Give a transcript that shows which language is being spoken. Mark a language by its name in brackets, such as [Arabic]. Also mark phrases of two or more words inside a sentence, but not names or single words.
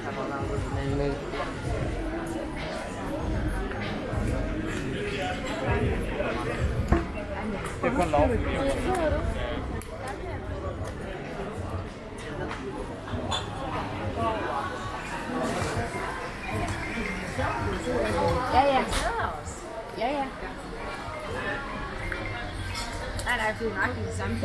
[German] Telefon laufen. Ja, ja. Ja, ja. [Danish] Nej, der er jo nøjagtigt det samme.